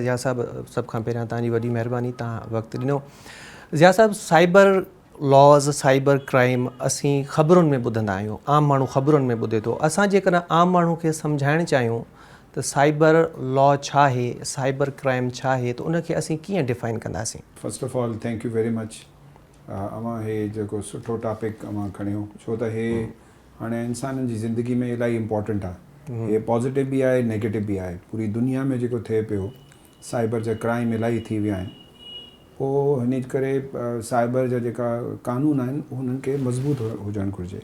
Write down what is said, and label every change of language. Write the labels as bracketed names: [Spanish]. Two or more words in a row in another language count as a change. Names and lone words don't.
[Sindhi] ज़िया साहब, सभ खां पहिरियां तव्हांजी वॾी महिरबानी, तव्हां वक़्तु ॾिनो। ज़िया साहब, [English] cyber laws, cyber crime [Sindhi] असीं ख़बरुनि में ॿुधंदा आहियूं, आम माण्हू ख़बरुनि में ॿुधे थो। असां जेकॾहिं आम माण्हू खे सम्झाइणु चाहियूं त [English] cyber law [Sindhi] छा आहे, [English] cyber crime [Sindhi] छा आहे, त उनखे असीं कीअं डिफाइन कंदासीं? [English] First of all thank you very much. [Sindhi] अवां हे जेको सुठो टॉपिक अवां खणियो, छो त हे हाणे इंसाननि जी ज़िंदगी में इलाही इम्पॉर्टेंट आहे। हे पॉज़िटिव बि आहे, नेगेटिव बि आहे। पूरी दुनिया में जेको थिए पियो, साइबर जा क्राइम इलाही थी विया आहिनि। पोइ हिन करे साइबर जा जेका कानून आहिनि उन्हनि खे मज़बूत हुजणु घुरिजे।